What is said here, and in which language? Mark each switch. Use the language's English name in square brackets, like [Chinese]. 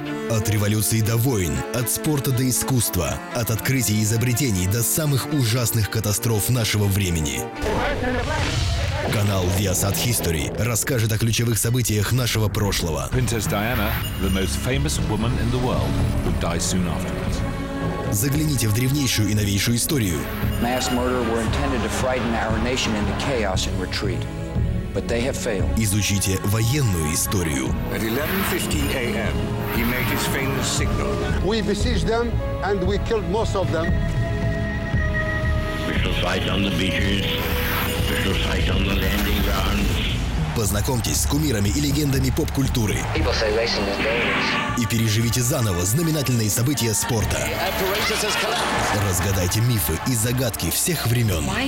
[Russian] От революции до войн, от спорта до искусства, от открытий и изобретений до самых ужасных катастроф нашего времени. Канал Viasat History расскажет о ключевых событиях нашего прошлого. [English] Принцесса Диана, the most famous woman in the world, would die soon afterwards. [Russian] Загляните в древнейшую и новейшую историю. [English] Mass murder were intended to frighten our nation into chaos and retreat. But they have failed. [Russian] Изучите военную историю. [English] At 11:15 a.m. he made his famous signal. We besieged them and we killed most of them. We shall fight on the beaches. [Russian] Познакомьтесь с кумирами и легендами поп-культуры. И переживите заново знаменательные события спорта. Разгадайте мифы и загадки всех времен.